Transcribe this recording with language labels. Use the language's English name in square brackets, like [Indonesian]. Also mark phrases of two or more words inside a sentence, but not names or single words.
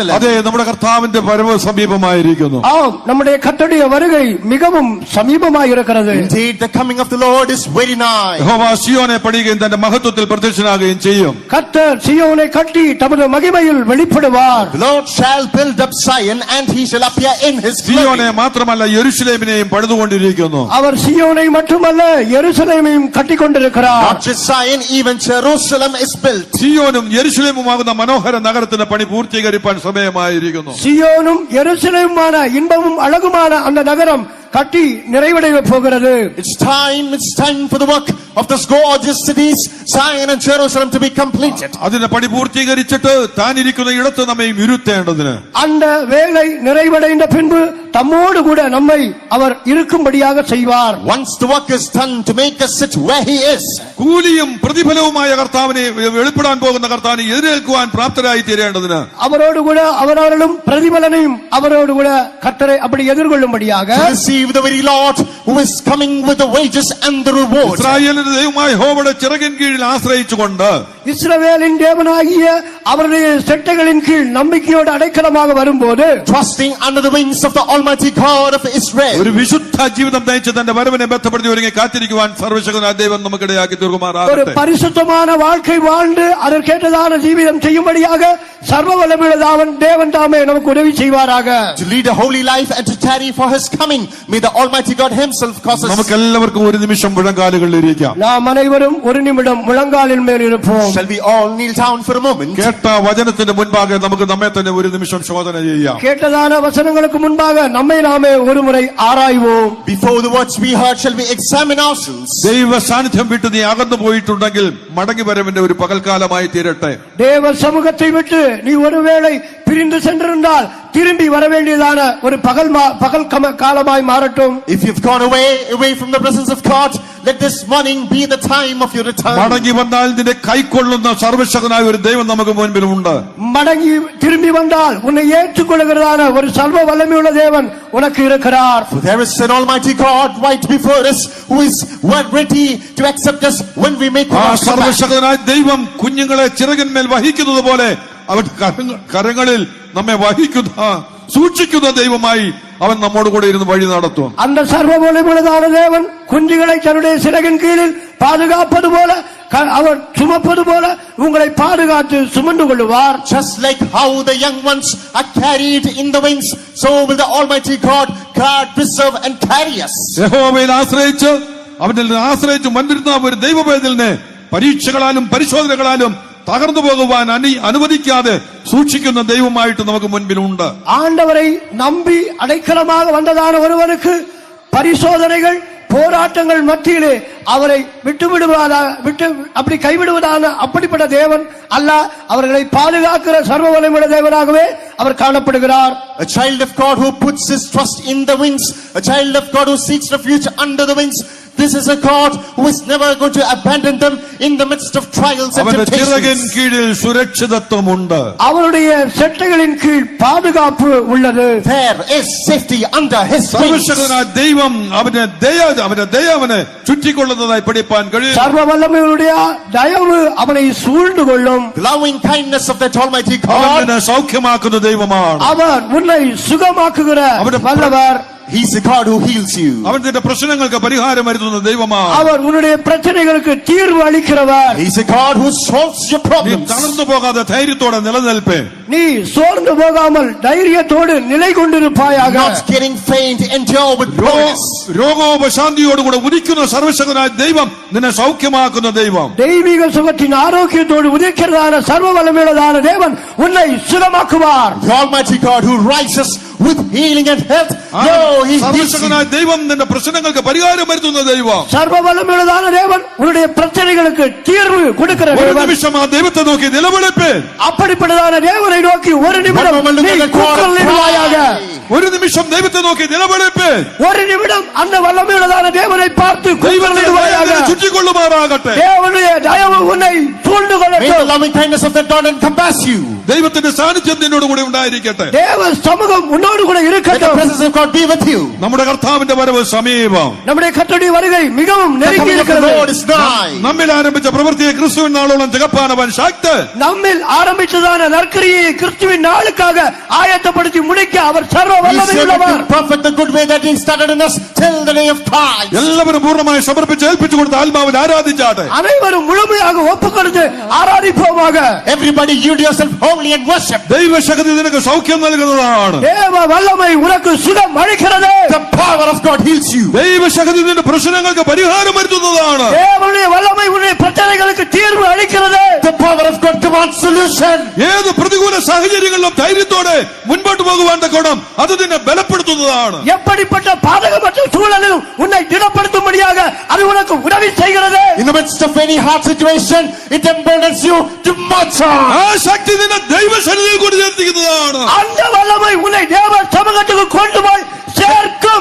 [Malayalam] അതെ, നമ്മുടെ കർത്താവിന്റെ വരവ് സമീപമായിരിക്കുന്നു. [Tamil] ஆம், நம்முடைய கர்த்தருடைய வருகை மிகவும் சமீபமாய் இருக்கிறது. [English] Indeed, the coming of the Lord is very nigh. [Malayalam] യഹോവ സിയോനെ പണിയുകയും തന്റെ മഹത്വത്തിൽ പ്രത്യക്ഷനാകുകയും ചെയ്യും. [Tamil] கர்த்தர் சீயோனை கட்டி தமது மகிமையில் வெளிப்படுவார். [English] The Lord shall build up Zion and he shall appear in his [Malayalam] സിയോനെ [English] glory. [Malayalam] മാത്രമല്ല യെരുശലേമിനെയും പണിതുകൊണ്ടിരിക്കുന്നു. [Tamil] அவர் சீயோனை மட்டுமல்ல எருசலேமையும் கட்டிக் கொண்டிருக்கிறார். [English] Not just Zion, even Jerusalem is built. [Malayalam] സിയോനും യെരുശലേമുമാകുന്ന മനോഹര നഗരത്തിന്റെ പണി പൂർത്തീകരിപ്പാൻ സമയമായിരിക്കുന്നു. [Tamil] சீயோனும் எருசலேமுமான இன்பமும் அழகுமான அந்த நகரம் கட்டி நிறைவடைய போகிறது. [English] It's time for the work of those gorgeous cities, Zion and Jerusalem, to be completed. [Malayalam] അതിന്റെ പണി പൂർത്തീകരിച്ചിട്ട് താനിരിക്കുന്ന ഇടത്ത് നമ്മയും ഇരുത്തേണ്ടതിന് [Tamil] அந்த வேலை நிறைவடைந்த பின்பு தம்மோடு கூட நம்மை அவர் இருக்கும்படியாக செய்வார். [English] Once the work is done, to make us sit where he is. [Malayalam] കൂലിയും പ്രതിഫലവുമായ കർത്താവിനെ വെളിപ്പെടാൻ പോകുന്ന കർത്താവിനെ എതിരേൽക്കുവാൻ പ്രാപ്തരായി തീരേണ്ടതിന് [Tamil] அவரோடு கூட அவர்களும் பிரதிபலனையும் அவரோடு கூட கர்த்தரை அப்படி எதிர்கொள்ளும்படியாக [English] To receive the very Lord who is coming with the wages and the reward. [Malayalam] ഇസ്രായേലിന്റെ ദൈവമായ യഹോവയുടെ ചിറകിൻ കീഴിൽ ആശ്രയിച്ചുകൊണ്ട് [Tamil] இஸ்ரவேலின் தேவனாகிய அவருடைய செட்டைகளின் கீழ் நம்பிக்கையோடு அடைக்கலமாக வரும்போது [English] Trusting under the wings of the Almighty God of Israel. [Malayalam] ഒരു വിശുദ്ധ ജീവിതം നയിച്ച് തന്റെ വരവിനെ ബന്ധപ്പെടുത്തി ഒരുങ്ങി കാത്തിരിക്കുവാൻ സർവശക്തനായ ദൈവം നമുക്കിടയാക്കി [Tamil] ஒரு [Malayalam] തീർക്കുമാറാകട്ടെ. [Tamil] பரிசுத்தமான வாழ்க்கை வாழ்ந்து அதற்கேற்றதான ஜீவிதம் செய்யும்படியாக சர்வ வல்லமையுள்ள தேவன் தாமே நமக்கு உதவி செய்வாராக. [English] To lead a holy life and to tarry for his coming, may the Almighty God himself cause us. [Malayalam] നമുക്ക് എല്ലാവർക്കും ഒരു നിമിഷം മുഴങ്കാലുകളിൽ ഇരിക്കാം. [Tamil] நாம் அனைவரும் ஒரு நிமிடம் முழங்காலின் மேல் இருப்போம். [English] Shall we all kneel down for a moment? [Malayalam] കേട്ട വചനത്തിന്റെ മുൻപാകെ നമുക്ക് നമ്മെ തന്നെ ഒരു നിമിഷം ശോധന ചെയ്യാം. [Tamil] கேட்டதான வசனங்களுக்கு முன்பாக நம்மை நாமே ஒரு முறை ஆராய்வோம். [English] Before the words we heard, shall we examine ourselves? [Malayalam] ദൈവ സാന്നിധ്യം വിട്ട് നീ അകന്നു പോയിട്ടുണ്ടെങ്കിൽ മടങ്ങി വരവിന്റെ ഒരു പകൽക്കാലമായി തീരട്ടെ. [Tamil] தேவ சமூகத்தை விட்டு நீ ஒருவேளை பிரிந்து சென்றிருந்தால் திரும்பி வர வேண்டியதான ஒரு பகல் காலமாய் மாறட்டும். [English] If you've gone away from the presence of God, let this morning be the time of your return. [Malayalam] മടങ്ങി വന്നാൽ നിന്നെ കൈക്കൊള്ളുന്ന സർവശക്തനായ ഒരു ദൈവം നമുക്ക് മുൻപിലുണ്ട്. [Tamil] மடங்கி திரும்பி வந்தால் உன்னை ஏற்றுக்கொள்கிறதான ஒரு சர்வ வல்லமையுள்ள தேவன் உனக்கு இருக்கிறார். [English] For there is an Almighty God right before us who is ready to accept us when we make [Malayalam] ആ [English] our step back. [Malayalam] സർവശക്തനായ ദൈവം കുഞ്ഞുങ്ങളെ ചിറകിന്മേൽ വഹിക്കുന്നത് പോലെ അവൻ കരങ്ങളിൽ നമ്മെ വഹിക്കുന്ന സൂക്ഷിക്കുന്ന ദൈവമായി അവൻ നമ്മോട് കൂടെ ഇരുന്ന് വഴി നടത്തും. [Tamil] அந்த சர்வ வல்லமையுள்ளதான தேவன் குஞ்சுகளை தன்னுடைய சிறகின் கீழில் பாதுகாப்பது போல அவர் சுமப்பது போல உங்களை பாதுகாத்து சுமந்து கொள்வார். [English] Just like how the young ones are carried in the wings, so will the Almighty God guard, preserve and carry us. [Malayalam] യഹോവയിൽ ആശ്രയിച്ച് അവനിൽ ആശ്രയിച്ച് വന്നിരുന്ന ഒരു ദൈവവേദലിനെ പരീക്ഷകളാലും പരിശോധനകളാലും തകർന്നു പോകുവാൻ അനുവദിക്കാതെ സൂക്ഷിക്കുന്ന ദൈവമായിട്ട് നമുക്ക് മുൻപിലുണ്ട്. [Tamil] ஆண்டவரை நம்பி அடைக்கலமாக வந்ததான ஒருவனுக்கு பரிசோதனைகள் போராட்டங்கள் மத்தியிலே அவரை அப்படி கைவிடுவதான அப்படிப்பட்ட தேவன் அல்ல, அவர்களை பாதுகாக்கிற சர்வ வல்லமையுள்ள தேவனாகவே அவர் காணப்படுகிறார். [English] A child of God who puts his trust in the wings, a child of God who seeks refuge under the wings. This is a God who is never going to abandon them in the midst of trials and [Malayalam] അവന്റെ ചിറകിൻ [English] temptations. [Malayalam] കീഴിൽ സുരക്ഷിതത്വമുണ്ട്. [Tamil] அவருடைய செட்டைகளின் கீழ் பாதுகாப்பு உள்ளது. [English] There is safety under his wings. [Malayalam] സർവശക്തനായ ദൈവം അവന്റെ ദയ അവനെ ചുറ്റിക്കൊള്ളുന്നതായി പഠിപ്പാൻ കഴിയും. [Tamil] சர்வ வல்லமையுடைய தயவு அவனை சூழ்ந்து கொள்ளும். [English] The loving kindness of that Almighty [Malayalam] അവൻ [English] God. [Malayalam] നിന്നെ സൗഖ്യമാക്കുന്ന ദൈവമാണ്. [Tamil] அவர் உன்னை சுகமாக்குகிற வல்லவர். [English] He is the God who heals you. [Malayalam] അവൻ നിന്റെ പ്രശ്നങ്ങൾക്ക് പരിഹാരം വരുത്തുന്ന ദൈവമാണ്. [Tamil] அவர் உன்னுடைய பிரச்சனைகளுக்கு தீர்வு அளிக்கிறவர். [English] He is a God who solves your [Malayalam] നീ [English] problems. [Malayalam] തളർന്നു പോകാതെ ധൈര്യത്തോടെ നിലനിൽപ്പേ. [Tamil] நீ சோர்ந்து போகாமல் தைரியத்தோடு நிலை கொண்டிருப்பாயாக. [English] Not getting faint, endure with boldness. [Malayalam] രോഗോപശാന്തിയോടുകൂടെ ഉദിക്കുന്ന സർവശക്തനായ ദൈവം നിന്നെ സൗഖ്യമാക്കുന്ന ദൈവം. [Tamil] தெய்வீக சுகத்தின் ஆரோக்கியத்தோடு உதிக்கிறதான சர்வ வல்லமையுள்ளதான தேவன் உன்னை சுகமாக்குவார். [English] The Almighty God who rises with healing and health. No, He heals you. [Malayalam] സർവശക്തനായ ദൈവം നിന്റെ പ്രശ്നങ്ങൾക്ക് പരിഹാരം വരുത്തുന്ന ദൈവം. [Tamil] சர்வ வல்லமையுள்ளதான தேவன் உன்னுடைய பிரச்சனைகளுக்கு தீர்வு கொடுக்கிற [Malayalam] ഒരു [Tamil] தேவன். [Malayalam] നിമിഷം ആ ദൈവത്തെ നോക്കി നിലവിളിപ്പേ. [Tamil] அப்படிப்பட்டதான தேவனை நோக்கி ஒரு நிமிடம் நீ கூக்குரலிடுவாயாக. [Malayalam] ഒരു നിമിഷം ദൈവത്തെ നോക്കി നിലവിളിപ്പേ. [Tamil] ஒரு நிமிடம் அந்த வல்லமையுள்ளதான தேவனை பார்த்து [Malayalam] ദൈവത്തെ [Tamil] கூக்குரலிடுவாயாக. [Malayalam] ചുറ്റിക്കൊള്ളുമാറാകട്ടെ. [Tamil] தேவனுடைய தயவு உன்னை சூழ்ந்து [English] May the [Tamil] கொள்ளட்டும். [English] loving kindness of that God encompass you. [Malayalam] ദൈവത്തിന്റെ സാന്നിധ്യം നിന്നോട് കൂടെ ഉണ്ടായിരിക്കട്ടെ. [Tamil] தேவ சமூகம் உன்னோடு கூட [English] Let the [Tamil] இருக்கட்டும். [English] presence of God be with you. [Malayalam] നമ്മുടെ കർത്താവിന്റെ വരവ് സമീപം. [Tamil] நம்முடைய கர்த்தருடைய வருகை மிகவும் [English] The [Tamil] நெருங்கி [English] coming of the [Tamil] இருக்கிறது. [English] Lord is nigh. [Malayalam] നമ്മിൽ ആരംഭിച്ച പ്രവൃത്തിയെ ക്രിസ്തുവിൻ നാളോളം തികപ്പാനവൻ ശക്തൻ. [Tamil] நம்மில் ஆரம்பிச்சதான நற்கிரியை கிறிஸ்துவின் நாளுக்காக ஆயத்தப்படுத்தி முடிக்க அவர் சர்வ [English] He said [Tamil] வல்லமையுள்ளவர். [English] to perfect the good way that He started in us till the day of Christ. [Malayalam] എല്ലാവരും പൂർണ്ണമായി സമർപ്പിച്ച് ഏൽപ്പിച്ചു കൊടുത്ത ആത്മാവിൽ ആരാധിച്ചാട്ടെ. [Tamil] அனைவரும் முழுமையாக ஒப்புக்கொடுத்து ஆராதிப்போமாக. [English] Everybody yield yourself wholly and worship. [Malayalam] ദൈവശക്തി നിനക്ക് സൗഖ്യം നൽകുന്നതാണ്. [Tamil] தேவ வல்லமை உனக்கு சுகம் அளிக்கிறது. [English] The power of God heals you. [Malayalam] ദൈവശക്തി നിന്റെ പ്രശ്നങ്ങൾക്ക് പരിഹാരം വരുത്തുന്നതാണ്. [Tamil] தேவனுடைய வல்லமை உன்னுடைய பிரச்சனைகளுக்கு தீர்வு அளிக்கிறது. [English] The power of God demands solution. [Malayalam] ഏത് പ്രതികൂല സാഹചര്യങ്ങളിലും ധൈര്യത്തോടെ മുൻപോട്ട് പോകുവാൻ തക്കോണം അത് നിന്നെ ബലപ്പെടുത്തുന്നതാണ്. [Tamil] எப்படிப்பட்ட பாதகமற்ற சூழலிலும் உன்னை திடப்படுத்தும்படியாக அது உனக்கு உதவி செய்கிறது. [English] In the midst of any hard situation, it emboldens you to march on. [Malayalam] ആ ശക്തി നിന്നെ ദൈവസന്നിധിയിൽ കൂടി ചേർത്തിക്കുന്നതാണ്. [Tamil] அந்த வல்லமை உன்னை தேவ சமூகத்துக்கு கொண்டு போய் சேர்க்கும்.